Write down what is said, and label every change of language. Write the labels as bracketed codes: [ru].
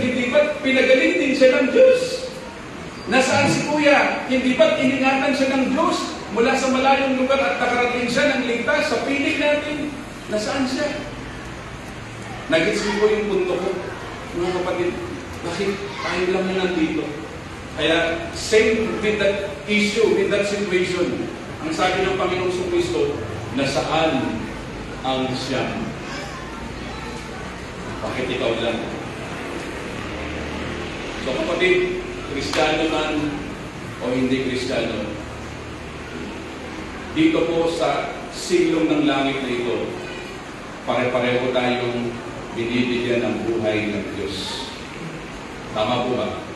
[tl] Hindi ba't pinagaling din siya ng Diyos? Nasaan si kuya? Hindi ba't iningatan siya ng Diyos? Mula sa malayong lugar at nakarating siya ng ligtas sa piling natin. Nasaan siya? Nagets mo po yung punto ko. Mga kapatid, bakit tayo lang na nandito? [en] Kaya, same with that issue, with that situation. [tl] Ang sabi ng Panginoong Kristo, nasaan ang siyam? Bakit ikaw lang? So kapatid, Kristiyano man o hindi Kristiyano, dito po sa silong ng langit na ito, pare-pareho tayong binibigyan ng buhay ng Diyos. Tama po ba?